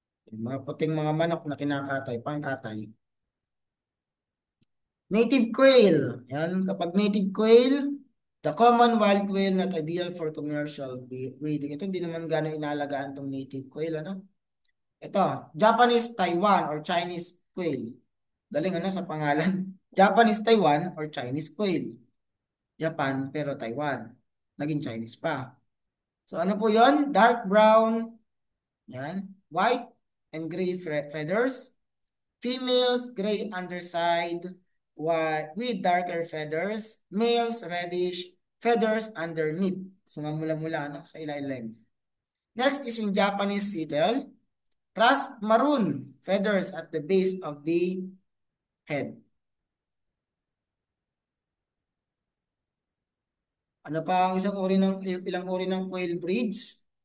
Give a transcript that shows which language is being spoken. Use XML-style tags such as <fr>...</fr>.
<tl>Yung mga puting mga manok na kinakatay, pangkatay.</tl> <en>Native quail.</en> <tl>Yan, kapag</tl> <en>native quail, the common wild quail not ideal for commercial breeding.</en> <tl>Ito hindi naman gano'ng inalagaan tong native quail, ano? Ito, Japanese Taiwan or Chinese quail. Galing ano sa pangalan. Japanese Taiwan or Chinese quail. Japan pero Taiwan. Naging Chinese pa. So ano po yon?</tl> <en>Dark brown, yan, white and gray feathers. Females, gray underside, white, with darker feathers. Males, reddish, feathers underneath.</en> <tl>So, mamula-mula no, sa ilalim.</tl> <en>Next is yung Japanese seatel. Rust maroon, feathers at the base of the head.</en> <tl>Ano pa ang ilang uri ng quail breeds?</tl>